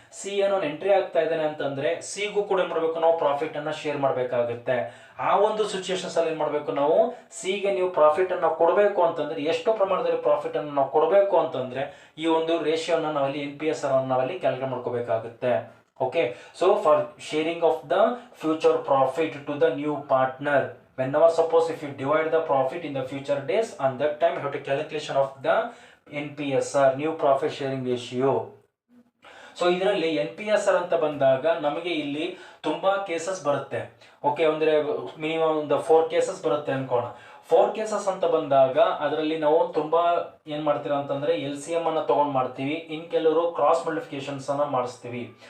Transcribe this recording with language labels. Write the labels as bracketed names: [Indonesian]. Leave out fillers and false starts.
[Kannada] C ಏನೋ entry ಆಗ್ತಾ ಇದ್ದಾನೆ ಅಂತಂದ್ರೆ ಸಿಗೂ ಕೂಡ ಏನ್ ಮಾಡ್ಬೇಕು ನಾವು ಪ್ರಾಫಿಟ್ ಅನ್ನ ಶೇರ್ ಮಾಡ್ಬೇಕಾಗುತ್ತೆ. ಆ ಒಂದು ಸಿಚುಯೇಷನ್ಸ್ ಅಲ್ಲಿ ಏನ್ ಮಾಡ್ಬೇಕು ನಾವು ಸಿಗೆ ನೀವು ಪ್ರಾಫಿಟ್ ಅನ್ನ ಕೊಡಬೇಕು ಅಂತಂದ್ರೆ ಎಷ್ಟು ಪ್ರಮಾಣದಲ್ಲಿ ಪ್ರಾಫಿಟ್ ಅನ್ನು ನಾವು ಕೊಡಬೇಕು ಅಂತಂದ್ರೆ ಈ ಒಂದು ರೇಷಿಯೋನ ನಾವಲ್ಲಿ NPSR ಅನ್ನು ನಾವಲ್ಲಿ ಕ್ಯಾಲ್ಕುಲೇಟ್ ಮಾಡ್ಕೋಬೇಕಾಗುತ್ತೆ. [English] Okay, so for sharing of the future profit to the new partner, whenever suppose if you divide the profit in the future days, on that time you have to calculation of the NPSR new profit sharing ratio. [Kannada] So ಇದರಲ್ಲಿ NPSR ಅಂತ ಬಂದಾಗ ನಮಗೆ ಇಲ್ಲಿ ತುಂಬಾ cases ಬರುತ್ತೆ. Okay, ಅಂದ್ರೆ minimum ಒಂದು 4 cases ಬರುತ್ತೆ ಅನ್ಕೋಣ. 4 ಕೇಸಸ್ ಅಂತ ಬಂದಾಗ ಅದರಲ್ಲಿ ನಾವು ತುಂಬಾ ಏನ್ ಮಾಡ್ತೀರಾ ಅಂತಂದ್ರೆ LCM ಅನ್ನ ತಗೊಂಡ್ ಮಾಡ್ತೀವಿ, ಇನ್ ಕೆಲವರು ಕ್ರಾಸ್ ಮಲ್ಟಿಫಿಕೇಶನ್ಸ್ ಅನ್ನ ಮಾಡಿಸ್ತೀವಿ.